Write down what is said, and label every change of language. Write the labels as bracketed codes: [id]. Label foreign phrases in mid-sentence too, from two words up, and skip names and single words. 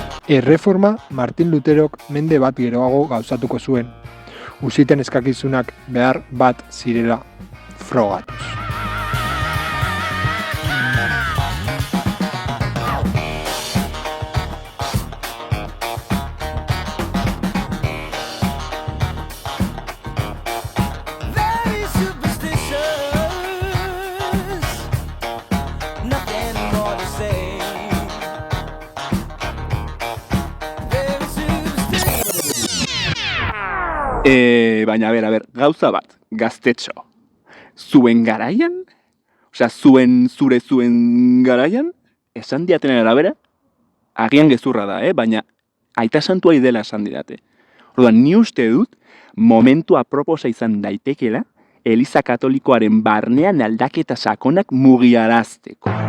[eu] Erreforma Martin Luterok mende bat geroago gauzatuko zuen, uziten eskakizunak behar bat zirela frogatuz. [en] Very superstitious, nothing more to say. Very superstitious. [eu] Baina, a ber, gauza bat, gaztetxo. Zuen garaian? Osea, zuen garaian? Esan diatenen arabera? Agian gezurra da, baina aita santua idela esan didate. Orduan, ni uste dut, momentu aproposa izan daitekela, Eliza Katolikoaren barnean aldaketa sakonak mugiarazteko.